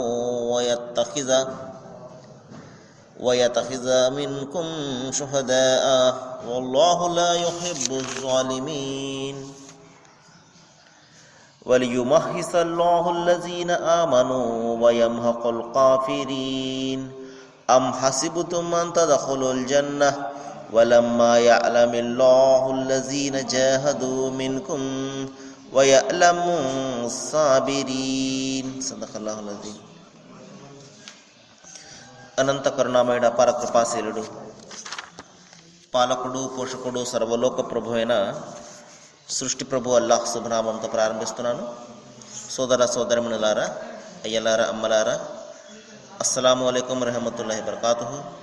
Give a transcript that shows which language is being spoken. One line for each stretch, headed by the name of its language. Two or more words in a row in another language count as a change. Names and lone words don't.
Arabic: ويتخذ منكم شهداء والله لا يحب الظالمين وليمحص الله الذين آمنوا ويمحق الكافرين أم حسبتم أن تدخلوا الجنة ولما يعلم الله الذين جاهدوا منكم ويعلم الصابرين. صدق الله العظيم.
Telugu: అనంత కరుణామయుడు అపార కృపాశీలుడు పాలకుడు పోషకుడు సర్వలోక ప్రభు అయిన సృష్టి ప్రభు అల్లాహ్ శుభనామంతో ప్రారంభిస్తున్నాను. సోదర సోదరిమణులారా, అయ్యలారా, అమ్మలారా,
Arabic: السلام عليكم رحمة الله بركاته.